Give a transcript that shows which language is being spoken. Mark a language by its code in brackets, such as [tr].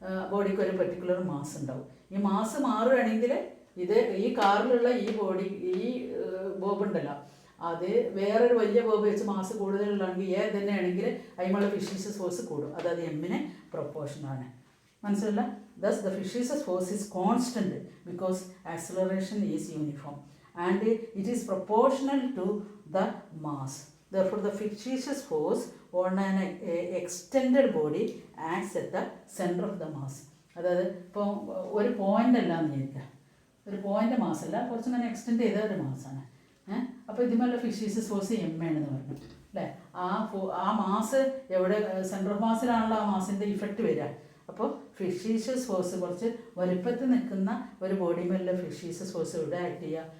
[ml] ബോഡിക്ക് ഒരു particular mass ഉണ്ടാവും. ഈ മാസ് മാറുകയാണെങ്കിൽ ഈ കാറിലുള്ള ഈ ബോബ് ഉണ്ടല്ലോ, അത് വേറൊരു വലിയ ബോബ് വെച്ച് മാസ് കൂടുതലുള്ളതെങ്കിൽ എ തന്നെയാണെങ്കിൽ അതിനുള്ള ഫിക്സീഷ്യസ് ഫോഴ്സ് കൂടും. അതായത് എമ്മിന് പ്രൊപ്പോർഷനാണ്. മനസ്സിലല്ല? [en] Thus the fictitious force is constant because acceleration is uniform and it is proportional to the mass. Therefore, the fictitious force on an extended body acts at the center of the mass. [ml] അതായത് ഇപ്പോൾ ഒരു point അല്ല എന്ന് വിചാരിക്കുക, ഒരു point മാസല്ല, കുറച്ച് അങ്ങനെ extend ചെയ്ത ഒരു മാസമാണ്. അപ്പോൾ ഇതുമല്ല ഫിക്സീഷ്യസ് ഫോഴ്സ് എം ആണെന്ന് പറഞ്ഞു അല്ലേ. ആ മാസ് എവിടെ സെൻറ്റർ ഓഫ് മാസിലാണല്ലോ ആ മാസിൻ്റെ ഇഫക്റ്റ് വരിക. അപ്പോൾ ഫിക്സീഷ്യസ് ഫോഴ്സ് കുറച്ച് വലുപ്പത്തിൽ നിൽക്കുന്ന ഒരു ബോഡിമേലുള്ള ഫിക്സീഷ്യസ് ഫോഴ്സ് എവിടെ ആക്ട് ചെയ്യുക?